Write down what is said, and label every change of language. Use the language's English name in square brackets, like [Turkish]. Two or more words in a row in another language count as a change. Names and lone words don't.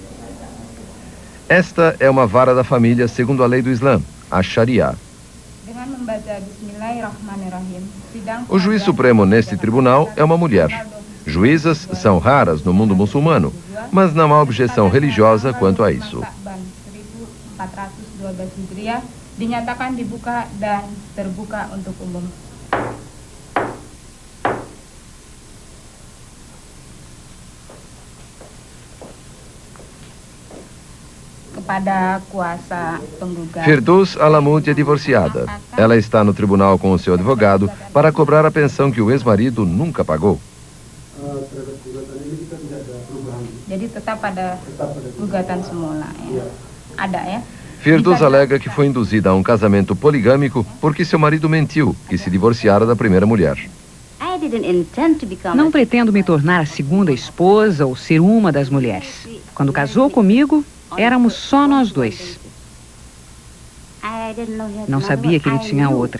[Portuguese] Esta é uma vara da família segundo a lei do Islã, a Sharia. O juiz supremo neste tribunal é uma mulher. Juízas são raras no mundo muçulmano, mas não há objeção religiosa quanto a isso. [Indonesian] 412 Hijriah dinyatakan dibuka dan terbuka untuk umum. Kepada kuasa penggugat. [Portuguese] Firdous Alamud é divorciada. Ela está no tribunal com o seu advogado para cobrar a pensão que o ex-marido nunca pagou. [Indonesian] Jadi tetap pada gugatan semula ya. [Portuguese] Firdous alega que foi induzida a um casamento poligâmico porque seu marido mentiu que se divorciara da primeira mulher. Não pretendo me tornar a segunda esposa ou ser uma das mulheres. Quando casou comigo, éramos só nós dois. Não sabia que ele tinha outra.